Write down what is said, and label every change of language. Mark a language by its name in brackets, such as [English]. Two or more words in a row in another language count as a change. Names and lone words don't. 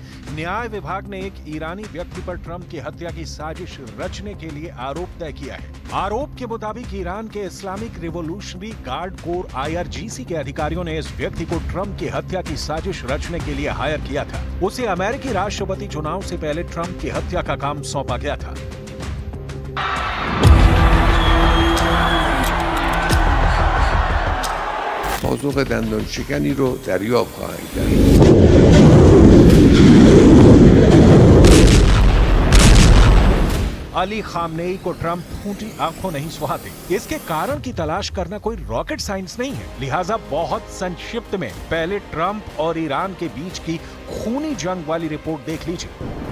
[Hindi] न्याय विभाग ने एक ईरानी व्यक्ति पर ट्रंप की हत्या की साजिश रचने के लिए आरोप तय किया है। आरोप के मुताबिक ईरान के इस्लामिक रिवोल्यूशनरी गार्ड कोर IRGC के अधिकारियों ने इस व्यक्ति को ट्रंप की हत्या की साजिश रचने के लिए हायर किया था। उसे अमेरिकी राष्ट्रपति चुनाव से पहले ट्रंप की हत्या का काम सौंपा गया था। [Persian] پاسخ دندان شکنی رو دریافت خواهید کرد. [Hindi] अली खामनेई को ट्रंप फूटी आंखों नहीं सुहाते। इसके कारण की तलाश करना कोई [English] rocket science [Hindi] नहीं है, लिहाजा बहुत संक्षिप्त में पहले ट्रंप और ईरान के बीच की खूनी जंग वाली रिपोर्ट देख लीजिए।